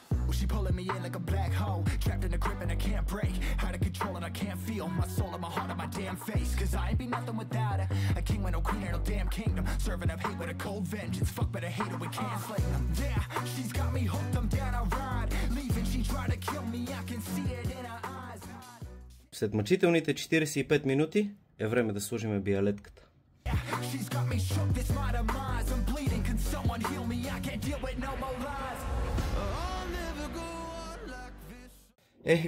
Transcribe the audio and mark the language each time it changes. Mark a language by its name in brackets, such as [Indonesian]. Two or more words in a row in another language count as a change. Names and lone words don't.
[English] Well, she pulling me in like a black hole, trapped in a grip and I can't break, out of control and I can't feel my soul and my heart on my damn face. Cause I ain't be nothing without her, a king with no queen and no damn kingdom, serving up hate with a cold vengeance. Fuck, but I hate her, we can't slay them. Yeah, she's got me hooked, I'm down a ride, leaving, she tried to kill me, I can see it in her eyes. [Bulgarian] След мъчителните 45 минути е време да сложим биалетката. [English] She's got me shook, this my demise, I'm bleeding, can someone heal me, I can't deal with no more lies. I'll never go on like this.